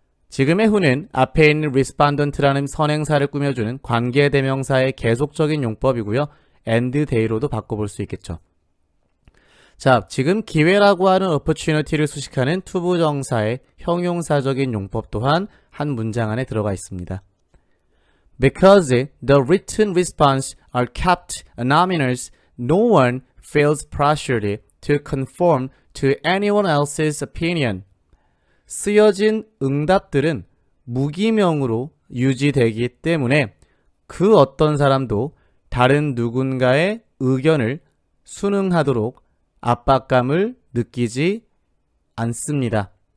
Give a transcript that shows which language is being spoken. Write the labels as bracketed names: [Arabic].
[Korean] 지금의 who는 앞에 있는 respondent라는 선행사를 꾸며주는 관계대명사의 계속적인 용법이고요. and day로도 바꿔볼 수 있겠죠. 자, 지금 기회라고 하는 opportunity를 수식하는 투부정사의 형용사적인 용법 또한 한 문장 안에 들어가 있습니다. [English] Because the written response are kept anonymous, no one feels pressured to conform to anyone else's opinion. [Korean] 쓰여진 응답들은 무기명으로 유지되기 때문에 그 어떤 사람도 다른 누군가의 의견을 순응하도록 압박감을 느끼지 않습니다.